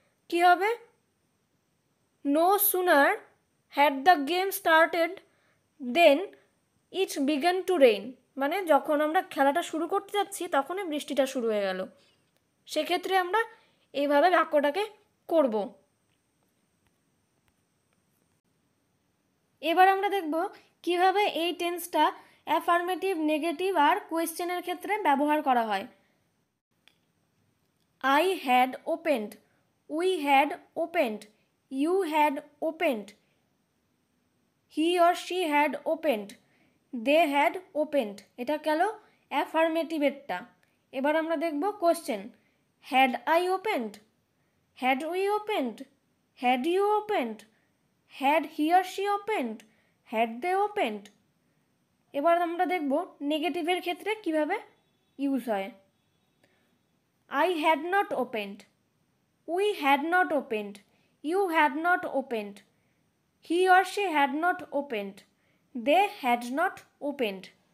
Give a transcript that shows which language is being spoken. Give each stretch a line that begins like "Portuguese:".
Bangla: কি হবে,
English: no sooner had the game started then it began to rain,
Bangla: মানে যখন আমরা খেলাটা শুরু করতে যাচ্ছি তখনই বৃষ্টিটা শুরু হয়ে গেল। সেক্ষেত্রে আমরা এইভাবে বাক্যটাকে করব। এবার আমরা দেখব কিভাবে এই টেন্সটা অ্যাফার্মেটিভ, নেগেটিভ আর কোয়েশ্চেনের ক্ষেত্রে ব্যবহার করা হয়।
English: I had opened, we had opened, you had opened, he or she had opened, they had opened,
Bangla: এটা গেল অ্যাফার্মেটিভেরটা। এবার আমরা দেখব question,
English: had I opened, had we opened, had you opened, had he or she opened, had they opened।
Bangla: এবার আমরা দেখব নেগেটিভের ক্ষেত্রে কিভাবে ইউজ হয়।
English: I had not opened, we had not opened, you had not opened, he or she had not opened, they had not opened।